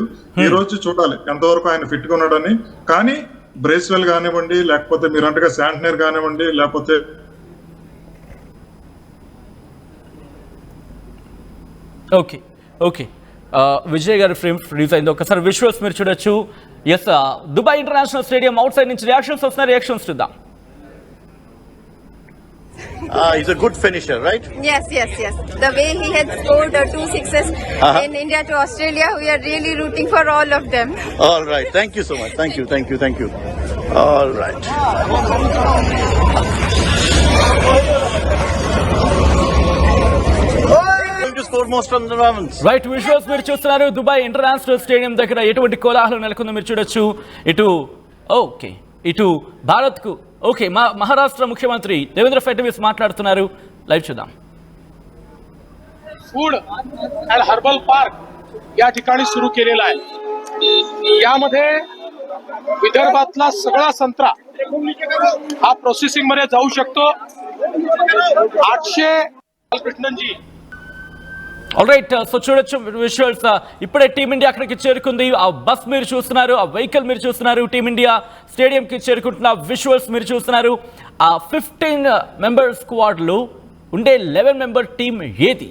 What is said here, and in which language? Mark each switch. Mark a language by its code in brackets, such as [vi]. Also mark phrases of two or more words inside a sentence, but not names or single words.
[te] ఈ రోజు చూడాలి ఎంతవరకు ఆయన ఫిట్ గా ఉన్నాడని. కానీ బ్రేస్వెల్ కానివ్వండి, లేకపోతే మీరంటగా శాంట్నర్ కానివ్వండి, లేకపోతే ఓకే విజయ్ గారి ఫ్రేమ్ ఫ్రీజ్ అయింది. ఒకసారి విజువల్స్ మీరు చూడొచ్చు. ఎస్, దుబాయ్ ఇంటర్నేషనల్ స్టేడియం అవుట్ సైడ్ నుంచి రియాక్షన్స్ వస్తున్నాయి. రియాక్షన్స్ చూద్దాం. [en] He's a good finisher, right? Yes. The way he had scored 2 sixes in India to Australia, we are really rooting for all of them. All right. Thank you so much. Thank you. All right. [te] రైట్, విజువల్స్ మీరు చూస్తున్నారు. దుబాయ్ ఇంటర్నేషనల్ స్టేడియం దగ్గర ఎటువంటి కోలాహలం నెలకొందో మీరు చూడొచ్చు. ఇటు భారత్కు మహారాష్ట్ర ముఖ్యమంత్రి దేవేంద్ర ఫడ్నवीस మాట్లాడుతున్నారు. లైవ్ చూద్దాం. [mr] फूड अँड हर्बल पार्क या ठिकाणी सुरू केलेला आहे. यामध्ये विदर्भातला सगळा संत्रा हा प्रोसेसिंग मध्ये जाऊ शकतो. [te] 800 బాలకృష్ణన్ జీ. [en] all right, so [te] చూడొచ్చు విజువల్స్. ఇప్పుడే టీమిండియా అక్కడికి చేరుకుంది. ఆ బస్ మీరు చూస్తున్నారు, ఆ వెహికల్ మీరు చూస్తున్నారు, టీమిండియా స్టేడియంకి చేరుకుంటున్న విజువల్స్ మీరు చూస్తున్నారు. ఆ 15 మెంబర్ స్క్వాడ్లో ఉండే 11 [en] member team [te] ఏది?